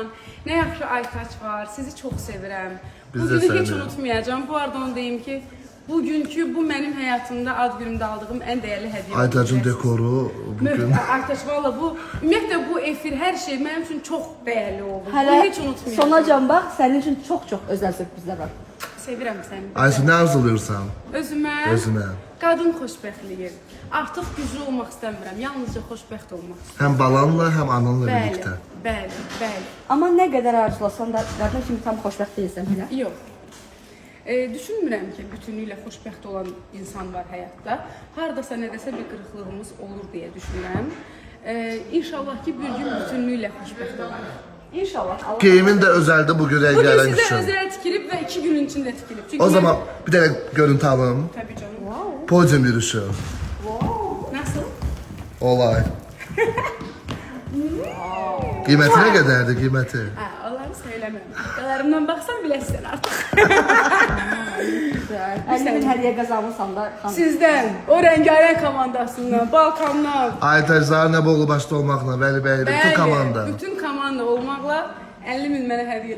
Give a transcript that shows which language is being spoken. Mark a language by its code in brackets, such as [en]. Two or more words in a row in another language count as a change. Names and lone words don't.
[tr] Ne yapıyor Aytaç var? Sizi çok sevirəm. Biz Bugünü de hiç seni. unutmayacağım. Bu arada onu deyim ki bugünkü bu benim hayatımda ad günümde aldığım en değerli hediye. Aytaç'ın dekoru bugün. Aytaç valla bu [az] ümumiyyətlə bu efir [tr] her şey benim için çok değerli oldu. [az] Hələ [tr] Bunu hiç unutmayacağım. [az] sonacan bax, sənin üçün çox özəl sürprizlər var. Sevirəm səni. [tr] Ayşe ne arzuluyorsan? [az] Özümə. Özünə. Qadın xoşbəxtliyi. Artıq güclü olmaq istəmirəm. Yalnızca xoşbəxt olmaq istəyirəm. Hem balanla hem ananla Bəli, [tr] birlikte. [az] bəli. Amma nə qədər arzulasan da qadın kimi tam xoşbəxt deyilsən hələ. Yox. Düşünmürəm ki, bütünlüklə xoşbəxt olan insan var həyatda. Hardasa nədəsə bir qırıqlığımız olur deyə düşünürəm. İnşallah ki, bir gün bütünlüklə xoşbəxt olarıq. İnşallah. Allah [tr] Geyimin de özelde bugün Bugün rengarenk [az] sizə [tr] düşün. [az] özəl tikilib və 2 gün içində tikilib. Çünki [tr] O zaman bir tane görüntü alalım. Tabii canım. Podyum yürüyüşü. Nasıl? Olay. Kıymeti ne kadardı kıymeti? [az] Onları söyləmirəm. Qalarımdan baxsan biləsən artıq. [tr] güzel. [az] 50 min hədiyyə qazanırsan da. xanım. Sizdən, o rəngarəng komandasından, Balkandan. [tr] Aytaç Zarnaboğlu başta olmakla Veli Bey bütün komanda. [az] Bütün komanda olmaqla 50 min mənə hədiyyə eləmişsiniz.